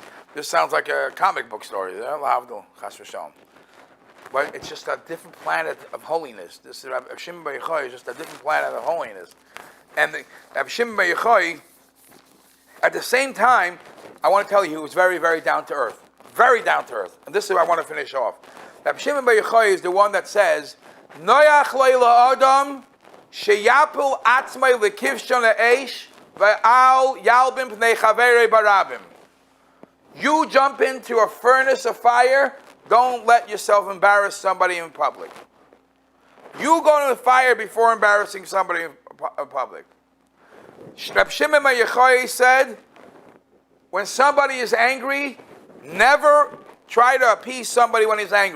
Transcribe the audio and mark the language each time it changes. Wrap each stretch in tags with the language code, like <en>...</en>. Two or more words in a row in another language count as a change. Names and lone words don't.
<en>This sounds like a comic book story. But it's just a different planet of holiness. This Rabbi Shimon bar Yochai is just a different planet of holiness. And Rabbi Shimon bar Yochai, at the same time, I want to tell you, he was very, very down to earth. Very down to earth. And this is what I want to finish off. Rabbi Shimon bar Yochai is the one that says,</en> <he>נוח לו לאדם שיפיל עצמו לכבשן האש ואל ילבין פני חברו ברבים.</he> <en>You jump into a furnace of fire, don't let yourself embarrass somebody in public. You go to the fire before embarrassing somebody in public. Rabbi Shimon bar Yochai said, when somebody is angry, never try to appease somebody when he's angry.</en>